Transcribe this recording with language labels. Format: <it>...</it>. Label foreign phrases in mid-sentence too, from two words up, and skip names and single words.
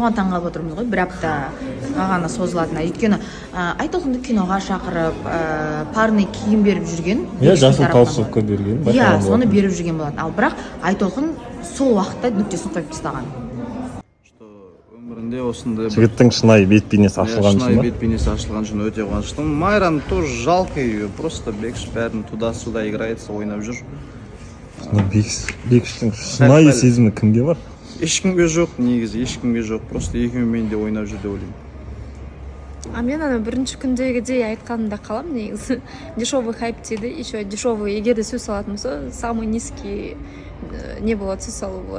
<kk>Соған таңғалып отырмыз ғой, 1 аптаға ғана созылатыны. Өйткені Айтолқынды киноға шақырып, парный киім беріп жүрген. Иә, жасыл талшыққа берген. Иә, соны беріп жүрген болатын. Ал бірақ Айтолқын сол уақытта нүктесін қойып тастаған. Өмірінде осындай жігіттің шынайы бет-бейнесі ашылған үшін. Шынайы бет-бейнесі ашылған үшін өте қуаныштымын.</kk> <ru>Майраны тоже жалко ее, просто Бекш бәрін туда-сюда играется,</ru> <kk>ойнап жүр. Бекштің шынайы сезімі кімге бар? Ешкімге жоқ, негізі ешкімге жоқ. Просто екеуімен де ойнап жүр деп ойлаймын. Мен ана бірінші күндегідей айтқанымда қалам негізі.</kk> <ru>Дешевый хайп</ru> <kk>дейді,</kk> <ru>еще дешевый,</ru> <kk>егер де сөз салатын болса,</kk> <ru>самый низкий</ru> <kk>не болады, сөз салу болады.</kk>